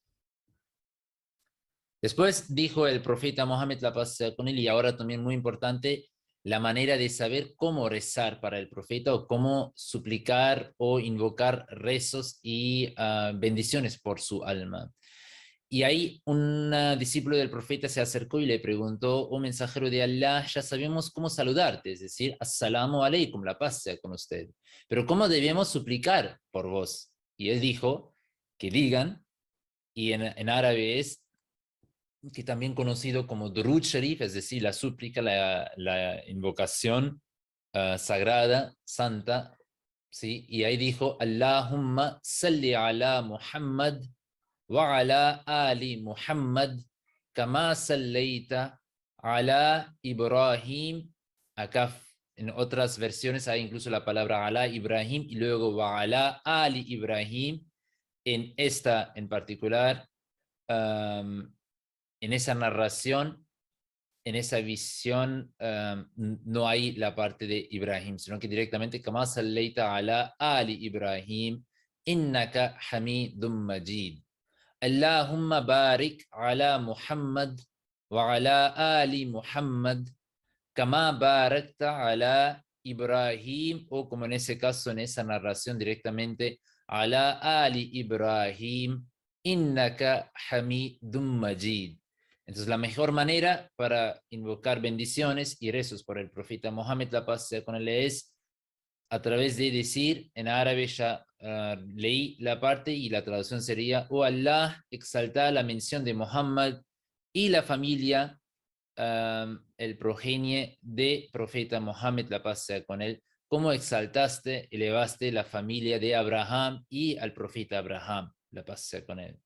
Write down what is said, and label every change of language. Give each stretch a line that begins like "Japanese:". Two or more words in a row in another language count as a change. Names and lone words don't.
Spanish: Después dijo el profeta Mohammed, la paz sea con él, y ahora también muy importante, la manera de saber cómo rezar para el profeta o cómo suplicar o invocar rezos y bendiciones por su alma. Y ahí un discípulo del profeta se acercó y le preguntó, oh mensajero de Allah, ya sabemos cómo saludarte, es decir,
Arabic: السلام عليكم,
Spanish: la paz sea con usted. Pero ¿cómo debemos suplicar por vos? Y él dijo que digan, y en árabe es que también conocido como Durud Sharif, es decir, la súplica, la invocación sagrada, santa, ¿sí? Y ahí dijo,
Arabic: اللهم صل على محمد وعلى آل محمد كما صليت على إبراهيم.
Spanish: Acá en otras versiones hay incluso la palabra
Arabic: على إبراهيم
Spanish: y luego
Arabic: وعلى آل إبراهيم.
Spanish: En esta en particular, en esa narración, en esa visión, no hay la parte de Ibrahim, sino que directamente,
Arabic: كما صليت على آل إبراهيم، إنك حميد مجيد. اللهم بارك على محمد وعلى آل محمد، كما باركت على إبراهيم,
Spanish: o como en ese caso, en esa narración directamente,
Arabic: على آل إبراهيم، إنك حميد مجيد.
Spanish: Entonces, la mejor manera para invocar bendiciones y rezos por el profeta Mohammed, la paz sea con él, es a través de decir, en árabe ya leí la parte y la traducción sería, oh Allah, exalta la mención de Muhammad y la familia, el progenie de profeta Mohammed, la paz sea con él, como exaltaste, elevaste la familia de Abraham y al profeta Abraham, la paz sea con él.